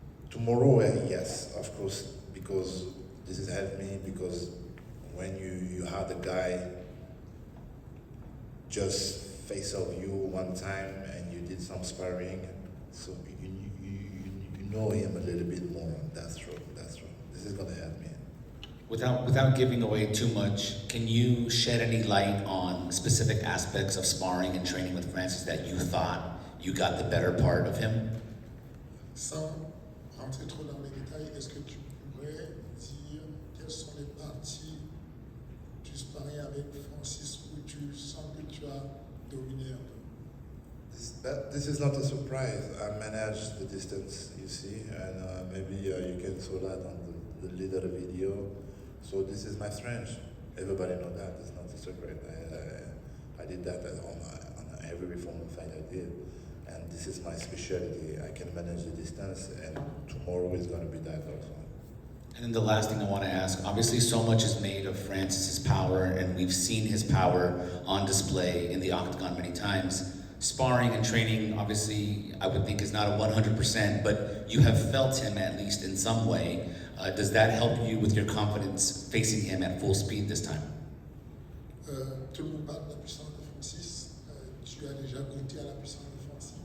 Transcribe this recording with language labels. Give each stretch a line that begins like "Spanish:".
English: Tomorrow, yes, of course, because this has helped me, because when you had a guy just face off you one time and you did some sparring, so you know him a little bit more. That's true. This is gonna help me. Without giving away too much, can you shed any light on specific aspects of sparring and training with Francis that you thought you got the better part of him?
French: Sans rentrer trop dans les détails, est-ce que tu pourrais dire quelles sont les parties du sparring avec Francis où tu sens que tu as dominé un peu?
English: This is not a surprise. I managed the distance, you see, and maybe you can saw that on the little video. So this is my strength. Everybody know that. It's not a secret. I did that on every form of fight I did. And this is my specialty. I can manage the distance, and tomorrow is going to be that also. And then the last thing I want to ask, obviously so much is made of Francis's power, and we've seen his power on display in the octagon many times. Sparring and training, obviously, I would think is not a 100%, but you have felt him at least in some way. Does that help you with your confidence facing him at full speed this time?
French: Tout le monde parle de la puissance de Francis. Tu as déjà goûté à la puissance de Francis.